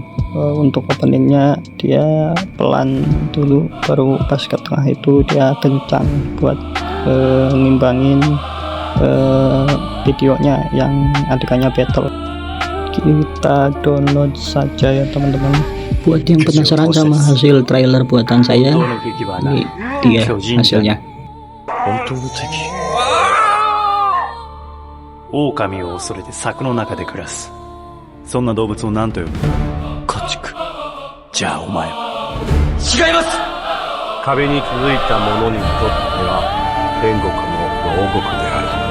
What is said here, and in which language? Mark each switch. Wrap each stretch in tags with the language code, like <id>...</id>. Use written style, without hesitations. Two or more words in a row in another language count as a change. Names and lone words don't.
<id>Untuk openingnya dia pelan dulu, baru pas ke tengah itu dia kencang buat ngimbangin videonya yang adegannya battle. Kita download saja ya teman-teman. Buat yang penasaran sama hasil trailer buatan saya, ini dia hasilnya.</id> <ja>狼を恐れて柵の中で暮らす。そんな動物を何と呼ぶ？家畜。じゃあお前は。違います。壁に続いた者にとっては天国の牢獄である。</ja>